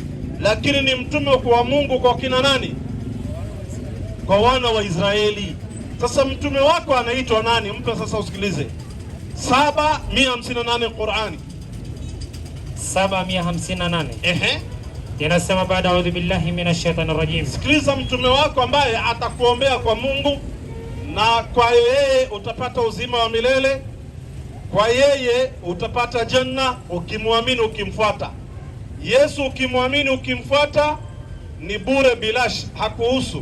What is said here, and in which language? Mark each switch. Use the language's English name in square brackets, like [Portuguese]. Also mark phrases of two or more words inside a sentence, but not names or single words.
[Swahili] Lakini ni mtume wa Mungu kwa kina nani? Kwa wana wa Israeli. Sasa mtume wako anaitwa nani? Mpe sasa usikilize. 758 Qur'ani. 758. Inasema baada [Arabic] أعوذ بالله من الشيطان الرجيم. [Swahili] Sikiliza mtume wako ambaye atakuombea kwa Mungu, na kwa yeye utapata uzima wa milele. Kwa yeye utapata janna ukimwamini, ukimfuata. Yesu ukimwamini, ukimfuata ni bure bilash, hakuhusu.